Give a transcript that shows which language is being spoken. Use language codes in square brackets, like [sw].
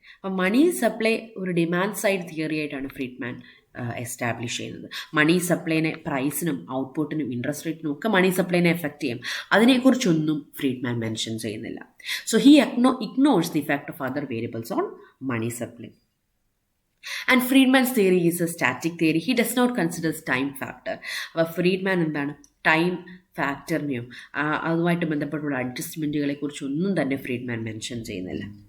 [ml] അപ്പം money supply ഒരു demand side theory ആയിട്ടാണ് ഫ്രീഡ്മാൻ എസ്റ്റാബ്ലിഷ് ചെയ്യുന്നത്. മണി സപ്ലൈനെ പ്രൈസിനും ഔട്ട്പുട്ടിനും ഇൻട്രസ്റ്റ് റേറ്റിനും ഒക്കെ മണി സപ്ലൈനെ എഫക്റ്റ് ചെയ്യും. അതിനെക്കുറിച്ചൊന്നും ഫ്രീഡ്മാൻ മെൻഷൻ ചെയ്യുന്നില്ല. [en] So he ignores the effect of other variables on money supply. And Friedman's theory is a static theory. He does not consider time factor. [ml] Friedman എന്താണ് time ഫാക്ടറിനെയോ അതുമായിട്ട് ബന്ധപ്പെട്ടുള്ള അഡ്ജസ്റ്റ്മെൻറ്റുകളെ കുറിച്ചൊന്നും തന്നെ ഫ്രീഡ്മാൻ മെൻഷൻ ചെയ്യുന്നില്ല.